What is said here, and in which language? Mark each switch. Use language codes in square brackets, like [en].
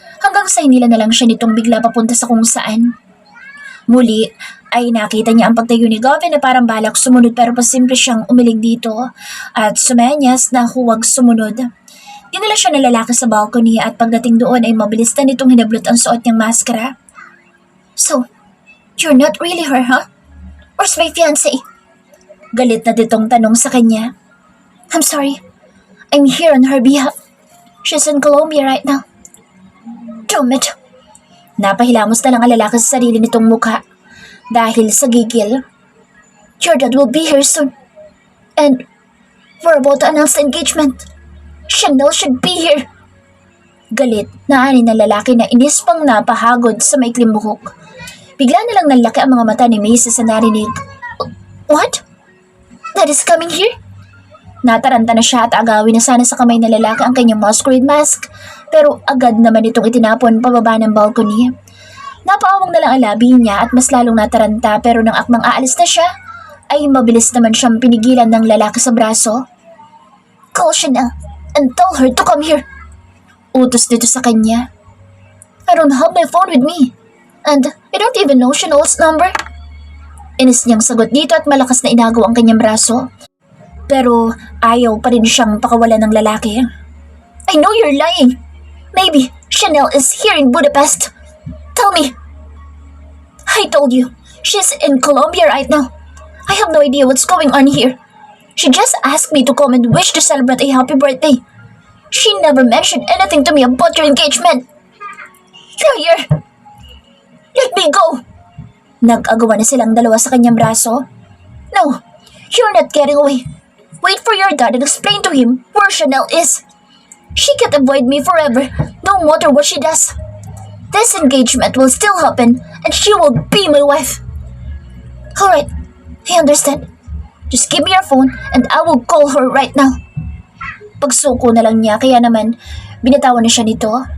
[tl] Hanggang sa hinila na lang siya nitong bigla papunta sa kung saan. Muli ay nakita niya ang pagtayo ni Gavin na parang balak sumunod pero pasimple siyang umilig dito at sumenyas na huwag sumunod. Dinala siya ng lalaki sa balcony at pagdating doon ay mabilis na nitong hinablot ang suot niyang maskara. [en] So, you're not really her, huh? Where's my fiancé? [tl] Galit na ditong tanong sa kanya. [en] I'm sorry. I'm here on her behalf. She's in Colombia right now. Damn it. [tl] Napahilamos na lang ang lalaki sa sarili nitong mukha dahil sa gigil. [en] Your dad will be here soon. And we're about to announce the engagement. Chanel should be here. [tl] Galit na ani ng lalaki na inis pang napahagod sa maikling buhok. Bigla na lang nalaki ang mga mata ni Macy sa narinig. [en] What? Dad is coming here? [tl] Nataranta na siya at agawin na sana sa kamay ng lalaki ang kanyang masquerade mask pero agad naman itong itinapon pababa ng balcony. Napaawang na lang ang labi niya at mas lalong nataranta pero nang akmang aalis na siya ay mabilis naman siyang pinigilan ng lalaki sa braso. [en] Call Chanel and tell her to come here. [tl] Utos dito sa kanya. [en] I don't have my phone with me. And I don't even know Chanel's number. [tl] Inis niyang sagot dito at malakas na inagaw ang kanyang braso. Pero ayaw pa rin siyang pakawalan ng lalaki. [en] I know you're lying. Maybe Chanel is here in Budapest. Tell me. I told you, she's in Colombia right now. I have no idea what's going on here. She just asked me to come and wish to celebrate a happy birthday. She never mentioned anything to me about your engagement. Liar! Let me go! [tl] Nag-agawa na silang dalawa sa kanyang braso. [en] No, you're not getting away. Wait for your dad and explain to him where Chanel is. She can't avoid me forever, no matter what she does. This engagement will still happen and she will be my wife. Alright, I understand. Just give me your phone and I will call her right now. [tl] Pagsuko na lang niya kaya naman binitawan na siya nito.